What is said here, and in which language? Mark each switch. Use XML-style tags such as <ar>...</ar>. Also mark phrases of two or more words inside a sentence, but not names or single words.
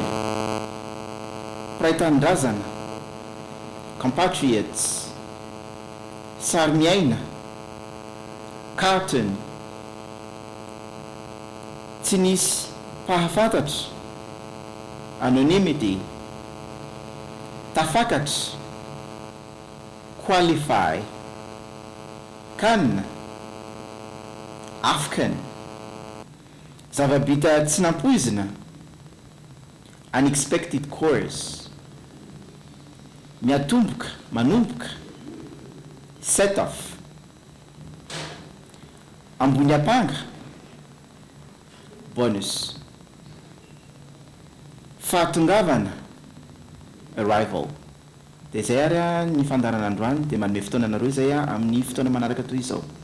<mg>Praitanindrazana, compatriots. Sarmiaina, carton. Tsy nisy pahafantatra, anonymity. Tafakatra,</mg> <en>qualify.</en> <mg>Can, AFCON. Zavabita tsy nampoizina,</mg> <en>unexpected course.</en> <mg>Miatomboka, manomboka,</mg> <en>set off.</en> <mg>Ambony apanga, bonus. Fahatongavana, arrival. Dia izay ary ny fandaranandroany dia manome fotoana nareo izay amin'ny fotoana manaraka toy izao.</mg>